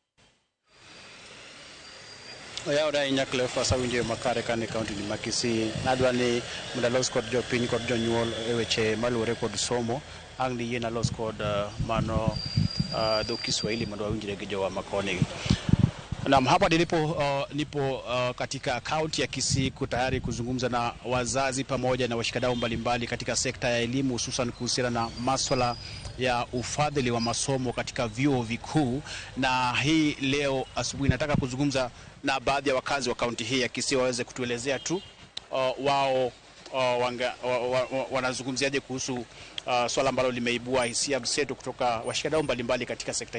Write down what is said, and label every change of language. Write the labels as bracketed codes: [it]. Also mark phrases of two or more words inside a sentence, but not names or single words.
[luo] Oyawda inya Cleophas awinjo makare kane kaunti ni ma Kisii. Nadwa ni mondo alos kod jopiny kod jonyuol e weche maluwore kod somo. Ang' ni yien alos kod mano dho Kiswahili mondo awinjre gi jowa makoni. [sw] Naam, hapa nipo katika kaunti ya Kisii tayari kuzungumza na wazazi pamoja na washikadau mbalimbali katika sekta ya elimu, hususan kuhusiana na masuala ya ufadhili wa masomo katika vyuo vikuu. Na hii leo asubuhi nataka kuzungumza na baadhi ya wakazi wa kaunti hii ya Kisii waweze kutuelezea tu wao wanazungumziaje kuhusu swala ambalo limeibua hisia mseto kutoka washikadau mbalimbali katika sekta.